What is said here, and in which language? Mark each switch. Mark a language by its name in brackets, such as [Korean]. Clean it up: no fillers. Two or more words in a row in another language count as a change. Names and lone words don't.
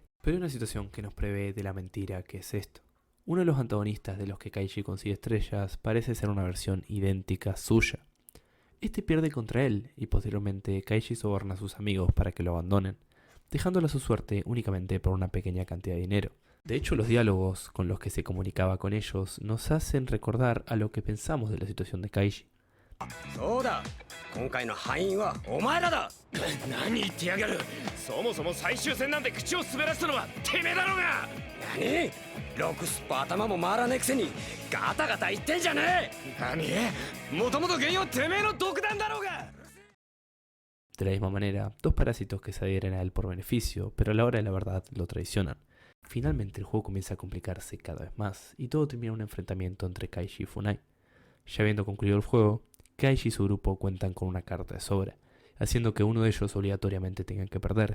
[Spanish] Pero hay una situación que nos prevé de la mentira que es esto. Uno de los antagonistas de los que Kaishi consigue estrellas parece ser una versión idéntica suya. Este pierde contra él y posteriormente Kaishi soborna a sus amigos para que lo abandonen, dejándolo a su suerte únicamente por una pequeña cantidad de dinero. De hecho, los diálogos con los que se comunicaba con ellos nos hacen recordar a lo que pensamos de la situación de Kaishi. [Japanese] そうだ今回の敗因はお前らだ何言ってやがるそもそも最終戦なんて口を滑らせたのはてめえだろうが何ロクスパ頭も回らねえくせにガタガタ言ってんじゃねえ何もともと原因はてめえの独断だろうが [Spanish] De la misma manera, dos parásitos que se adhieren a él por beneficio, pero a la hora de la verdad lo traicionan. Finalmente el juego comienza a complicarse cada vez más, y todo termina en un enfrentamiento entre Kaishi y Funai. Ya habiendo concluido el juego, Kaishi y su grupo cuentan con una carta de sobra, haciendo que uno de ellos obligatoriamente tenga que perder.